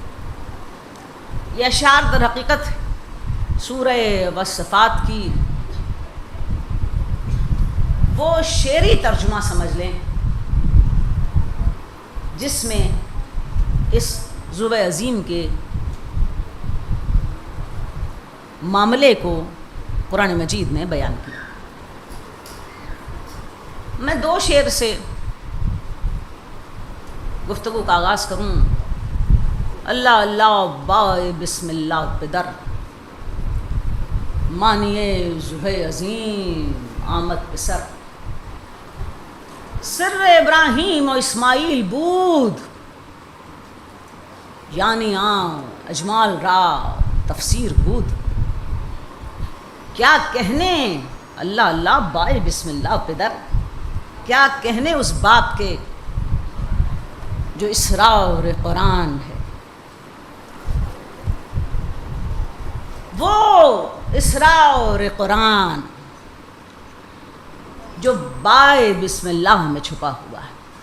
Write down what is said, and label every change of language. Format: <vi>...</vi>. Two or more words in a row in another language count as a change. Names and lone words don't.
<ur>یہ اشعار در حقیقت سورہ والصفات کی وہ شعری ترجمہ سمجھ لیں جس میں اس ذوب عظیم کے معاملے کو قرآن مجید نے بیان کیا۔ میں 2 شعر سے گفتگو کا آغاز کروں۔</ur> <fa>اللہ اللہ بائے بسم اللہ بدر، مانیے ذوب عظیم آمد پسر، سر ابراہیم و اسماعیل بود، یعنی اجمال را تفسیر بود،</fa> <ur>کیا کہنے</ur> <fa>اللہ اللہ بائے بسم اللہ پدر،</fa> <ur>کیا کہنے اس باپ کے جو اسرار قرآن ہے۔ وہ اسرار قرآن جو بائے بسم اللہ میں چھپا ہوا ہے.</ur>